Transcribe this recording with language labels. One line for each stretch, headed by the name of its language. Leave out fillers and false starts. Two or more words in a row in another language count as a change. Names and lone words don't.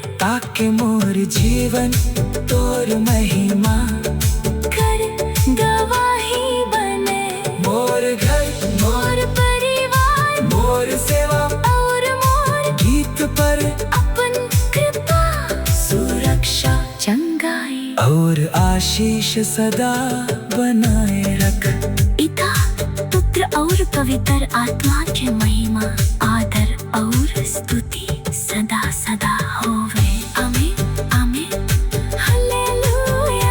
Chhattisgarhi: ताकि मोर जीवन तोर तोर महिमा कर गवाही बने। मोर घर मोर परिवार मोर सेवा और मोर गीत पर अपन कृपा सुरक्षा चंगाई और आशीष सदा बनाए रख। पिता पुत्र और पवित्र आत्मा की महिमा आदर और स्तुति सदा सदा होवे। आमीन आमीन हालेलुया।